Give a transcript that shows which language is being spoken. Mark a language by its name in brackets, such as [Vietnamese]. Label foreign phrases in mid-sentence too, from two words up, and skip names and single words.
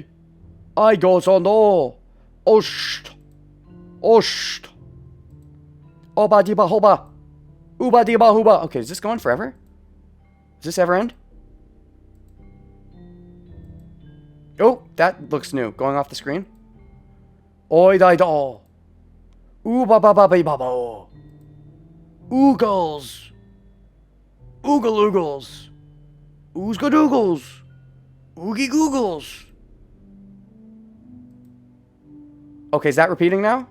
[English] I go so no. Osht. Oba diba hoba. Uba diba huba. Okay, is this going forever? Does this ever end? Oh, that looks new. Going off the screen. Oi dai do. Uba ba ba ba ba ba. Oogles. Oogle oogles. Oozgadoogles. Oogie googles. Okay, is that repeating now?